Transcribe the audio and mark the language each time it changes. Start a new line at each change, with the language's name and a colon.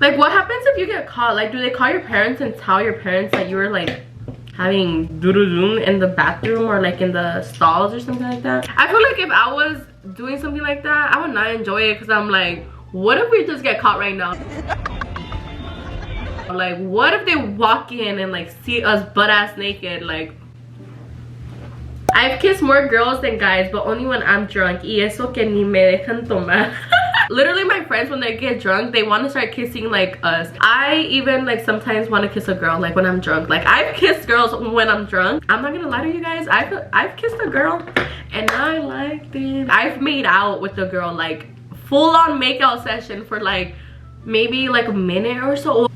English: Like, what happens if you get caught? Like, do they call your parents and tell your parents that you were like having doo-doo-doo in the bathroom or like in the stalls or something like that? I feel like if I was doing something like that, I would not enjoy it, because I'm like, what if we just get caught right now? Like, what if they walk in and like see us butt-ass naked? Like, I've kissed more girls than guys, but only when I'm drunk.
Spanish: Y eso que ni me dejan tomar.
English: Literally, my friends, when they get drunk, they want to start kissing like us. I even like sometimes want to kiss a girl like when I'm drunk. Like, I've kissed girls when I'm drunk. I'm not gonna lie to you guys, I've kissed a girl and I liked it. I've made out with a girl, like full-on makeout session for like maybe like a minute or so.